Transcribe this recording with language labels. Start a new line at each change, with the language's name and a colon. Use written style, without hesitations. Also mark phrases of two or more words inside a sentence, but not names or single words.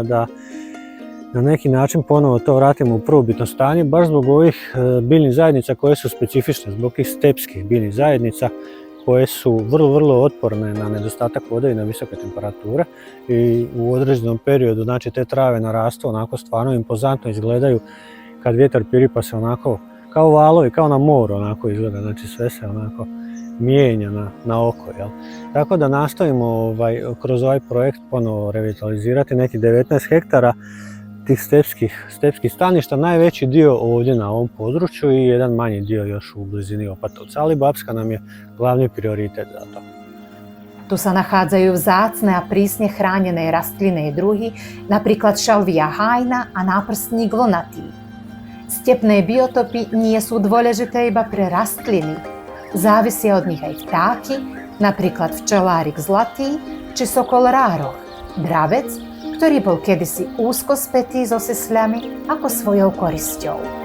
Croatian: da na neki način ponovo to vratimo u prvobitno stanje, baš zbog ovih biljnih zajednica koje su specifične, zbog tih stepskih biljnih zajednica koje su vrlo otporne na nedostatak vode i na visoke temperature i u određenom periodu, znači te trave narastu onako stvarno impozantno izgledaju kad vjetar piripa se onako kao valovi, kao na moru onako izgleda, znači sve se onako mijenja na oko, jel? Tako da nastojimo kroz ovaj projekt ponovo revitalizirati nekih 19 hektara tih stepskih staništa, najveći dio ovdje na ovom području i jedan manji dio još u blizini Opatovca, ali Babska nam je glavni prioritet za to.
Slovak: Tu sa nachádzajú vzácne a prísne chránené rastliny i druhy, napríklad šalvia hajna a náprstník vlnatý. Stepné biotopy nie sú dôležité iba pre rastliny. Závisia od nich aj vtáky, napríklad včelárik zlatý či sokol rároch, dravec, ktorý bol kedysi úzko spätý so sisľami ako svojou korisťou.